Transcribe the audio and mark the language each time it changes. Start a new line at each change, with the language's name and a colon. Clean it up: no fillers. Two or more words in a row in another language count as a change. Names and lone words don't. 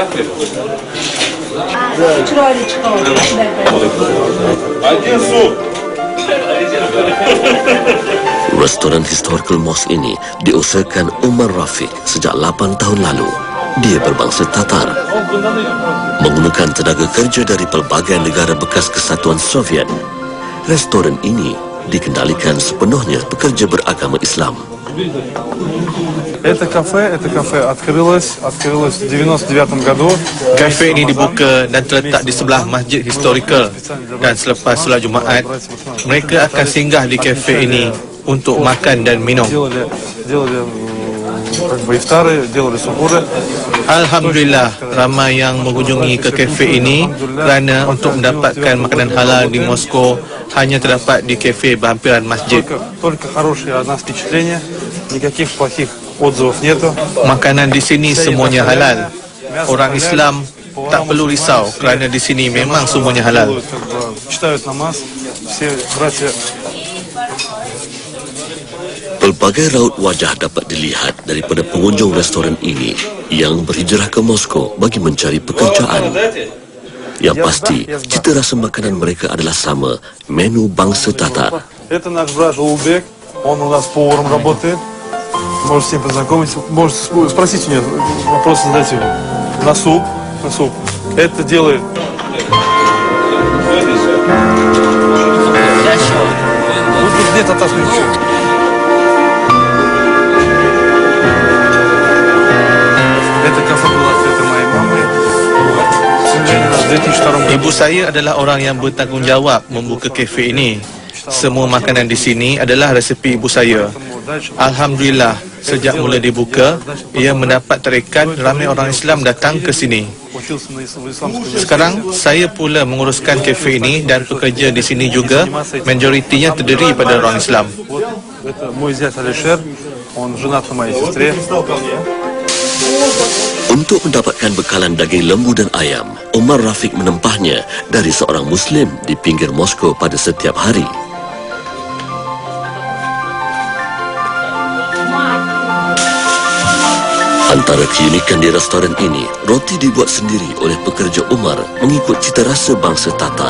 Malay: Restoran Historical Mosque ini diusahakan Umar Rafiq sejak 8 tahun lalu. Dia berbangsa Tatar. Menggunakan tenaga kerja dari pelbagai negara bekas Kesatuan Soviet, restoran ini dikendalikan sepenuhnya pekerja beragama Islam.
Russian: Это кафе открылось в 99 году.
Malay: Kafe ini dibuka dan terletak di sebelah Masjid Historical, dan selepas solat Jumaat, mereka akan singgah di kafe ini untuk makan dan minum.
Russian: Делали как бы ифтары, делали сухуры.
Malay: Alhamdulillah, ramai yang mengunjungi ke kafe ini kerana untuk mendapatkan makanan halal di Moskow hanya terdapat di kafe berhampiran masjid.
Russian: Только хорошие от нас впечатления, никаких плохих отзывов нету.
Malay: Makanan di sini semuanya halal. Orang Islam tak perlu risau kerana di sini memang semuanya halal.
Russian: Читают намаз, все братья.
Malay: Pelbagai raut wajah dapat dilihat daripada pengunjung restoran ini yang berhijrah ke Moskow bagi mencari pekerjaan. Yang pasti, cita rasa makanan mereka adalah sama, menu bangsa Tatar.
Russian: Это наш брат Улбек, он у нас поваром работает. Можете с ним познакомиться, можете спросить у него, вопросы задать ему. На суп. Это делает. Тут нет татарского ничего. Это кафе было открыто моей мамой. К сожалению, в 2002 году.
Malay: Ibu saya adalah orang yang bertanggungjawab membuka kafe ini. Semua makanan di sini adalah resepi ibu saya. Alhamdulillah, sejak mula dibuka, ia mendapat tarikan ramai orang Islam datang ke sini. Sekarang, saya pula menguruskan kafe ini dan pekerja di sini juga, majoritinya terdiri pada orang Islam.
Russian: Это мой зять Алишер, он женат на моей сестре.
Malay: Untuk mendapatkan bekalan daging lembu dan ayam, Umar Rafiq menempahnya dari seorang Muslim di pinggir Moskow pada setiap hari. Antara keunikan di restoran ini, roti dibuat sendiri oleh pekerja Umar mengikut cita rasa bangsa Tatar.